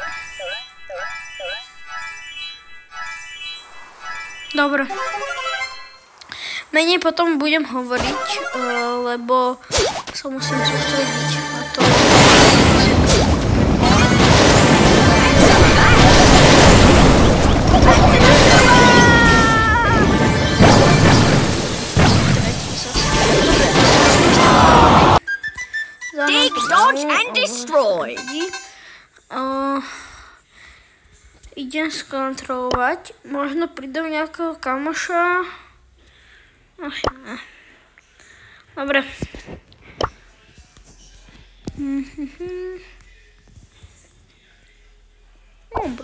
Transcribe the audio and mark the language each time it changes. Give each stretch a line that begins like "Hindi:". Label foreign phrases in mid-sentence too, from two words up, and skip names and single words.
Slovak: Dobre. Menej potom budem hovoriť, lebo sa musím sústrediť na to.
English: Dig, dodge, and destroy.
Slovak: Idem skontrolovať. Možno pridám nejakého kamoša. Asi ne. Dobre. Dobre.